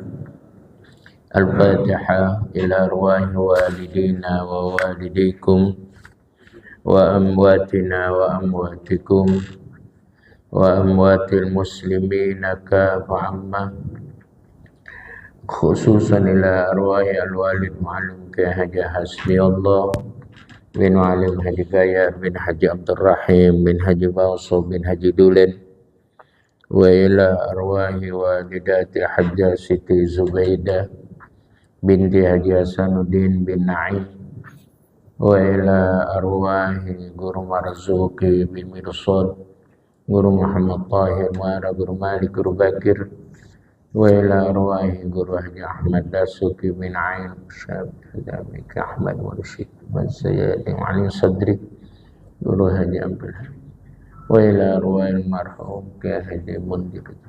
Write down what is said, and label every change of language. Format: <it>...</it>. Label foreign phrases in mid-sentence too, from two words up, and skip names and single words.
<ar>الفاتحة إلى أرواح والدينا ووالديكم وأمواتنا وأمواتكم وأموات المسلمين كافة عامة، خصوصا إلى أرواح الوالد معلم كهجة حسبي الله bin Alim Haji Gaya bin Haji Abdul Rahim bin Haji Bauso bin Haji Dulen وإلى أرواح والدتي Hajjah Siti Zubaidah binti Haji Hasanuddin bin Naim وإلى أرواح Guru Marzuki bin Mirsad, Guru Muhammad Tahir Muara, Guru Malik, Guru Bakir, وإلى أرواح Guru Haji Ahmad Dasuki bin Ain Syabih Damik Ahmad Mursyid Sayyidi Ali Sadri, Guru Haji Abdul Hamid, وإلى أرواح المرحوم Kiai Haji Mundir</ar>